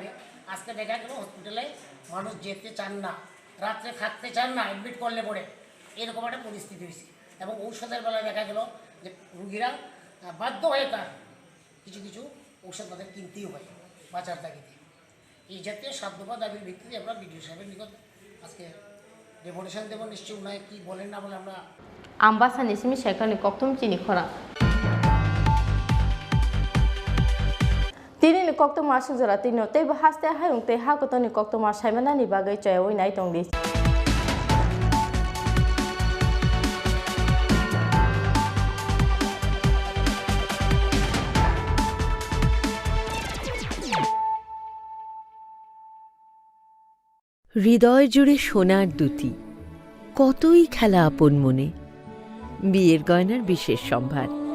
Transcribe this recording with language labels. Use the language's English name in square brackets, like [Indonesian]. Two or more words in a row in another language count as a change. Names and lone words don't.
[Bangla] আজকে দেখা গেল হসপিটালে মানুষ যেতে চান না, রাত্রে থাকতে চান না, অ্যাডমিট করলে পরে এরকম একটা পরিস্থিতি হয়েছে। এবং ঔষধের বেলায় দেখা গেল যে রুগীরা বাধ্য হয়ে তার কিছু কিছু ঔষধ তাদের কিনতেই হয় বাঁচার তাগিদে। এই জাতীয় 7 দফা দাবির ভিত্তিতে আমরা বিডিও সাহেবের নিকট আজকে ডেপুটেশন দেব। নিশ্চয়ই উনায় কি বলেন না বলে আমরা [Kok Borok] Ambasa Nisimi Shekani Koktum Chini Khora Tini ni Koktum Masu Zaratino Te Bahaste Hayung Te Hakotoni Koktum Mashaimana ni Bagai Chayawi Naitong Dis [Bangla] হৃদয় জুড়ে সোনার দুটি কতই খেলা আপন মনে বিয়ের গয়নার বিশেষ সম্ভার